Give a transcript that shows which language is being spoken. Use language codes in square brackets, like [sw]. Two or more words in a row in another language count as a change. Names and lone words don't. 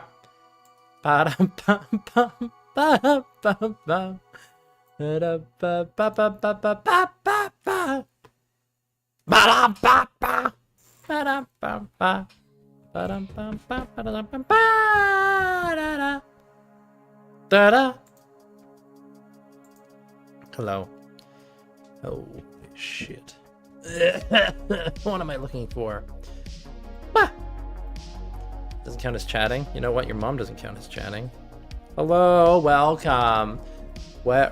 [en] Ba-da pop pop ba pop pop. Ba-da pop pop pop pop pop pop pop. Ba-da pop pop. Ba-da pop pop. Ba-da pop pop ba-da pop ba-da-da. Da-da. Hello. Oh shit. What am I looking for? Ah! Doesn't count as chatting. You know what? Your mom doesn't count as chatting. Hello, welcome. Where?